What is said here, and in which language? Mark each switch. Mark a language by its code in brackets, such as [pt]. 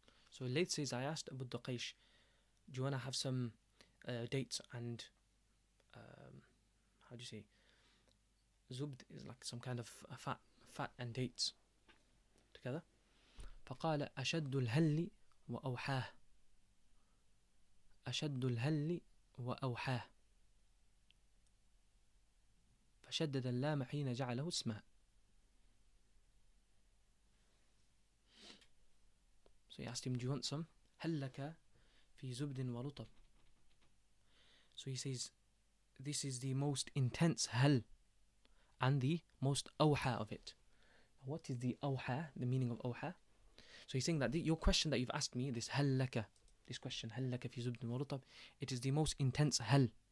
[en] So Layth says, I asked Abu Duqaysh, do you want to have some dates and how do you say, zubd is like some kind of fat and dates together. [ar] فقال أشد الهل وأوحاه. أشد الهل وأوحاه فشدد اللام حين جعله اسمها. [en] So he asked him, do you want some? [ar] هل لك في زبد ورطب. [en] So he says, this is the most intense hal and the most awha of it. What is the awha, the meaning of awha? So he's saying that your question that you've asked me, this hal laka, this question, hal laka fi zubdin wa rutab, it is the most intense hal.